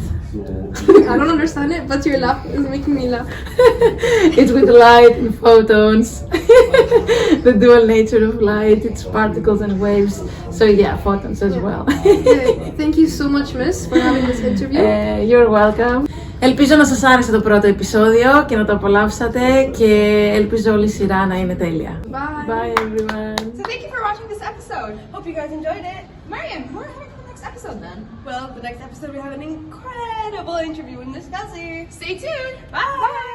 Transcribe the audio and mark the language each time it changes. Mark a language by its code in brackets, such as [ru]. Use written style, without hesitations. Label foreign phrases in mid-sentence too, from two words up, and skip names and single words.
[en] I don't understand it, but your laugh is making me laugh. It's with light and photons. The dual nature of light, it's particles and waves. So yeah, photons as well. Okay. Thank you so much, Miss, for having this interview. You're welcome. [el] Ελπίζω να σας άρεσε το πρώτο επεισόδιο και να το απολαύσατε και ελπίζω όλη η σειρά να είναι τέλεια. [en] Bye. Bye everyone. So thank you for watching this episode. Hope you guys enjoyed it. Mariam, who are having for the next episode then? Well, the next episode we have an incredible interview with Miss Kelsey. Stay tuned. Bye.